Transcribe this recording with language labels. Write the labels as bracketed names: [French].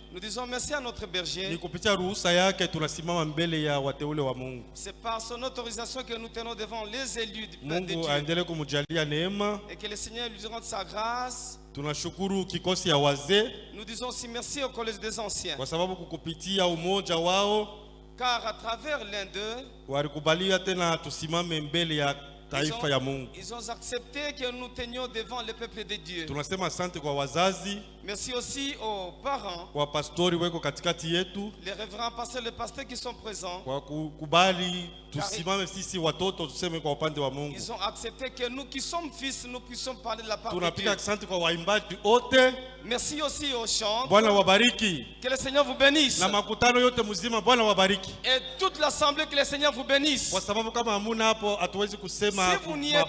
[French] Nous disons merci à notre [Swahili] ni [French] berger. [Swahili] kupitia ruhusa yake tunasimama mbele ya wateule wa Mungu. [French] C'est par son autorisation que nous tenons devant les élus de [Swahili] Mungu [French] Dieu. [Swahili] aendelee kumjalia neema. [French] Et que le Seigneur lui rende sa grâce. [Swahili] Tunashukuru kikosi ya wazee [French] Nous disons aussi merci au collège des anciens. [Swahili] kwa sababu kukupitia umoja wao [French] Car à travers l'un d'eux, [Swahili] walikubalia tena tusimame mbele ya taifa ya Mungu. [French] ils ont accepté que nous tenions devant le peuple de Dieu. [Swahili] Tunasema asante kwa wazazi, [French] Merci aussi aux parents, [Swahili] kwa pastori weko katikati yetu [French] les révérends pasteurs, les pasteurs qui sont présents. [Swahili] kwa kukubali tusimame sisi watoto tuseme kwa upande wa Mungu. [French] Ils ont accepté que nous qui sommes fils, nous puissions parler de la part de Dieu. [Swahili] Tunapiga asante kwa waimbaji wote. [French] Merci aussi aux chants. [Swahili] Bwana wabariki. [French] Que le Seigneur vous bénisse. [Swahili] Na makutano yote mzima Bwana wabariki. [French] Et toute l'assemblée, que le Seigneur vous bénisse. [Swahili] Kwa sababu kama hamuna hapo hatuwezi kusema [French] Si vous n'y êtes